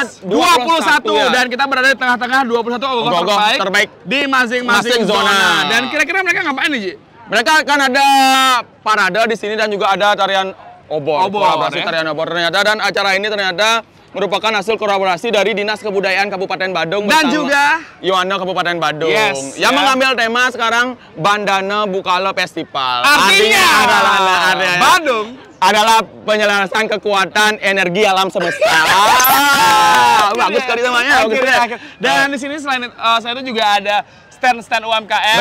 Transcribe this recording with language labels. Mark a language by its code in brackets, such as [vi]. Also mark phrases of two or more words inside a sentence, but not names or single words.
[id] 21 dan kita berada di tengah-tengah 21 ogoh-ogoh terbaik di masing-masing zona. Dan kira-kira mereka ngapain nih, Ji? Mereka akan ada parade di sini dan juga ada tarian obor. Kolaborasi tarian obor ternyata, dan acara ini ternyata merupakan hasil kolaborasi dari Dinas Kebudayaan Kabupaten Badung dan juga Yohana Kabupaten Badung yang mengambil tema sekarang Bandana Bukala Festival. Artinya adalah Badung adalah penyelarasan kekuatan energi alam semesta. Bagus sekali namanya. Dan di sini selain saya itu juga ada stand UMKM.